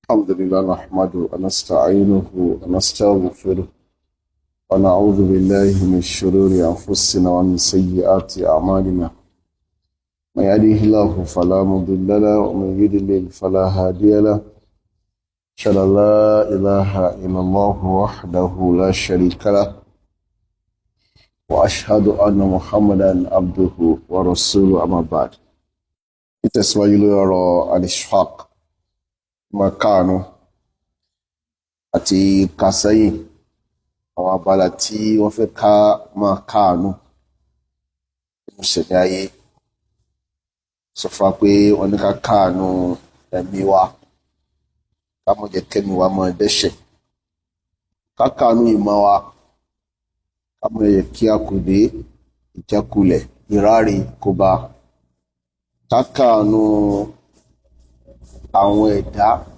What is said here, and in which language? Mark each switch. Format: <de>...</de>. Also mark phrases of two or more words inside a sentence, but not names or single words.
<ar>الحمد لله نحمده ونستعينه ونستغفره ونعوذ بالله من شرور أنفسنا ومن سيئات أعمالنا من يهده الله فلا مضل له ومن يضلل فلا هادي له أشهد أن لا إله إلا الله وحده لا شريك له وأشهد أن محمدا عبده ورسوله أما بعد</ar> <yo>ìtẹ̀síwájú lórí ọ̀rọ̀</yo> <ar>الإشفاق مكانه</ar> <yo>àti kásẹ́yìn àwọn abala tí wọ́n fẹ́ ká máa káànú nínú ìṣẹ̀lẹ̀ ayé sọ fún wa pé wọ́n ní ká káànú ẹ̀mí wa ká má jẹ́ kẹ́mi wa máa dẹ́ṣẹ̀ ká káànú ìmọ̀ wa ká má jẹ́ kí àkùdé ìjákulẹ̀ ìráre kó bá ká káànú àwọn ẹ̀dá</yo>